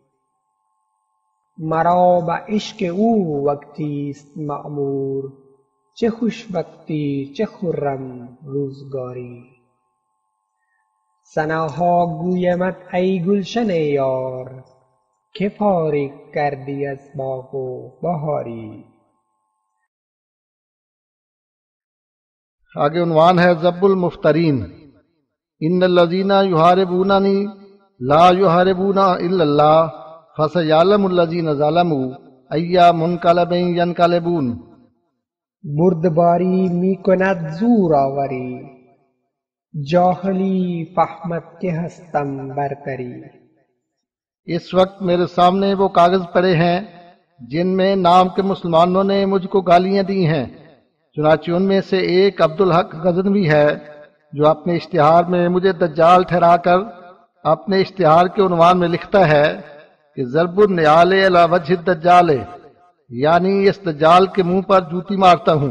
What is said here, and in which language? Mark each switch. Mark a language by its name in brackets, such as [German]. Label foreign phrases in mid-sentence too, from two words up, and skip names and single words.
[Persian] مرا به عشق او وقتیست معمور، چه خوش وقتی چه خرم روزگاری. ثناها گویمت ای گلشن یار، که فارغ کردی از باغ و بهاری. [Urdu] آگے عنوان ہے [Arabic] ذب المفترین۔ ان الذین یحاربوننی لا یحاربون الا اللہ، فسیعلم الذین ظلموا ای منقلب ینقلبون۔ [Persian] بردباری می کند زور آوری، جاہلی فهمد که هستم برتری. [Urdu] اس وقت میرے سامنے وہ کاغذ پڑے ہیں جن میں نام کے مسلمانوں نے مجھ کو گالیاں دی ہیں، چنانچہ ان میں سے ایک عبدالحق غزنوی ہے جو اپنے اشتہار میں مجھے دجال ٹھہرا کر اپنے اشتہار کے عنوان میں لکھتا ہے کہ [Arabic] ضرب النعال علی وجہ الدجال، [Urdu] یعنی اس دجال کے منہ پر جوتی مارتا ہوں۔